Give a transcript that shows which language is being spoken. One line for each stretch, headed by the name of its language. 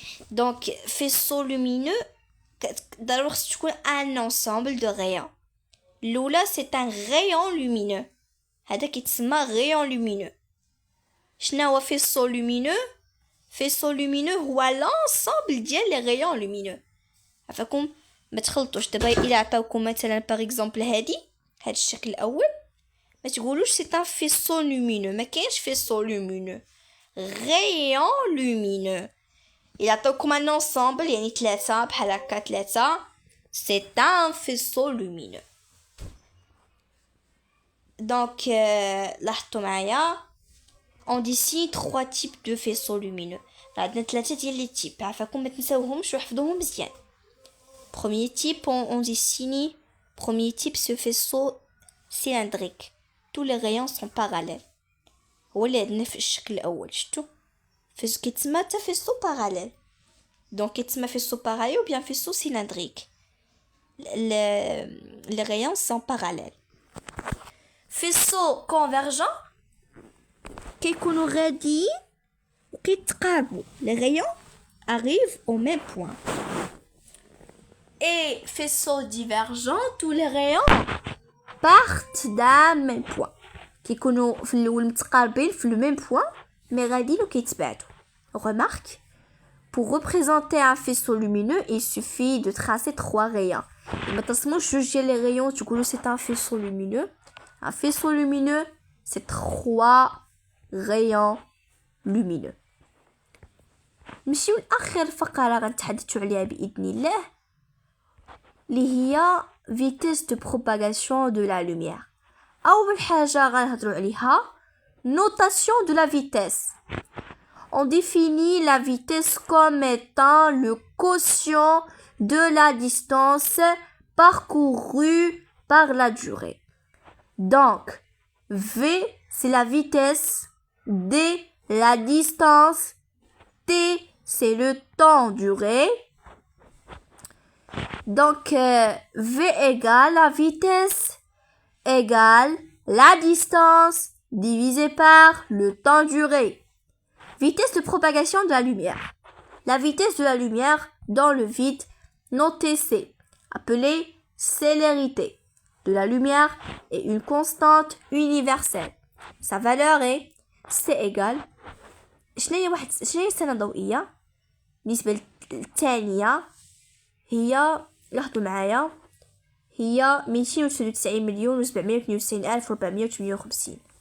French: Donc, faisceau lumineux, d'abord c'est un ensemble de rayons. L'oula c'est un rayon lumineux.
Arabic: هذا كيتسمى
French: rayon lumineux.
Arabic: شنو هو
French: faisceau lumineux? Faisceau lumineux هو l'ensemble ديال les rayons lumineux.
Arabic: عفاكم ما تخلطوش دابا الا عطاوكم مثلا باغ اكزومبل هذا الشكل الاول ما تقولوش سي ان faisceau lumineux ما كاينش faisceau lumineux rayon lumineux. إلا عطاوكم ان انسامبل يعني 3 بحال هكا 3 سي ان faisceau lumineux.
French: Donc
Arabic: لاحظتوا معايا
French: on dit ici 3 types de faisceaux lumineux.
Arabic: عندنا 3 ديال لي تيب عفاكم ما تنساوهمش وحفظوهم مزيان.
French: Premier type on dessine premier type ce faisceau cylindrique. Tous les rayons sont parallèles.
Arabic: هو اللي عندنا في الشكل الاول شفتوا فاش كيتسمى تا faisceau parallèle.
French: Donc كيتسمى faisceau parallèle ou bien faisceau cylindrique. Les rayons sont parallèles. Faisceau convergent
Arabic: كيكونوا غاديين وكيتقاربوا.
French: Les rayons arrivent au même point. et faisceau divergent, tous les rayons partent d'un même point.
Arabic: كيكونوا في الاول متقاربين في
French: le même point
Arabic: mais غاديين وكيتبعدوا.
French: Remarque, pour représenter un faisceau lumineux, il suffit de tracer 3 rayons.
Arabic: ما تصموش جوج ديال
French: les rayons
Arabic: تقولوا
French: c'est un faisceau lumineux. Un faisceau lumineux, c'est 3 rayons lumineux.
Arabic: نمشيو لاخر فقره غنتحدثوا عليها باذن الله اللي هي
French: vitesse de propagation de la lumière.
Arabic: أول حاجة غنهضروا عليها
French: notation de la vitesse. On définit la vitesse comme étant le quotient de la distance parcourue par la durée. Donc, V, c'est la vitesse, D, la distance, T, c'est le temps duré. Donc, V égale la vitesse égale la distance divisé par le temps duré. Vitesse de propagation de la lumière. La vitesse de la lumière dans le vide, notée C, appelée célérité de la lumière, est une constante universelle. Sa valeur est C égale
Arabic: شنو هي السنة الضوئية بالنسبة للثانية هي لاحظوا معايا هي 293,792,458.